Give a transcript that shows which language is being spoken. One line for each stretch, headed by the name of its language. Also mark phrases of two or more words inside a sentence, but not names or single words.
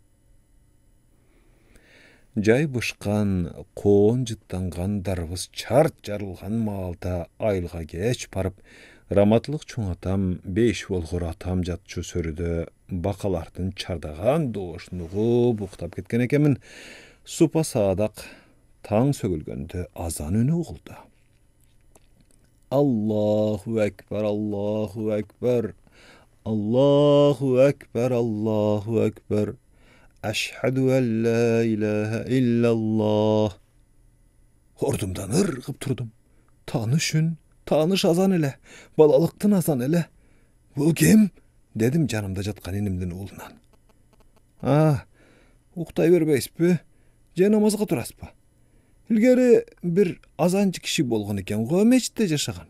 Kyrgyz: Жай бышкан, коон жыттанган дарыбыз чарт жарылган маалда айылга кеч барып, раматылык чоң атам, беш болгор атам жатчу сөрүдө бакалардын чардаган доошун угуп уктап кеткен экенмин. Супа саадак таң сөгүлгөндө азан үнү угулду.
Arabic: الله أكبر، الله أكبر، الله أكبر، الله أكبر. أشهد أن لا إله إلا الله.
Kyrgyz: Ордумдан ыргып турдум. Тааныш үн, тааныш азан эле, балалыктын азаны эле. Бул ким? Дедим жанымда жаткан инимдин уулунан. Уктай бербейсизби? Же намазга турасызбы? Илгери бир азанчы киши болгон экен го, мечитте жашаган.